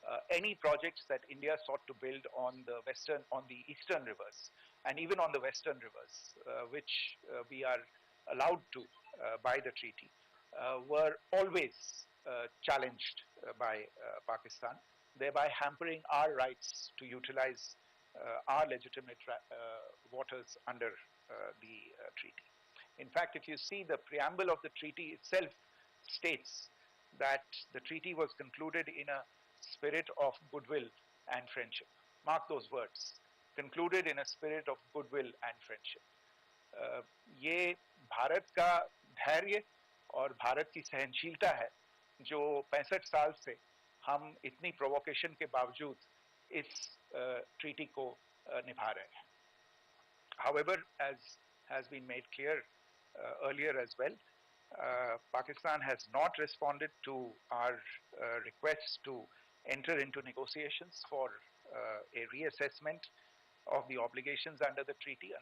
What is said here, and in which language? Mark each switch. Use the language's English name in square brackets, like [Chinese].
[English] Any projects that India sought to build on the eastern rivers, and even on the western rivers, which we are allowed to by the treaty, were always challenged by Pakistan, thereby hampering our rights to utilize our legitimate waters under the treaty. In fact, if you see, the preamble of the treaty itself states that the treaty was concluded in a spirit of goodwill and friendship. Mark those words, concluded in a spirit of goodwill and friendship. [Hindi] ये भारत का धैर्य और भारत की सहनशीलता है जो 65 साल से हम इतनी प्रोवोकेशन के बावजूद इस treaty को निभा रहे हैं. [English] However, as has been made clear earlier as well, Pakistan has not responded to our requests to enter into negotiations for a reassessment of the obligations under the treaty.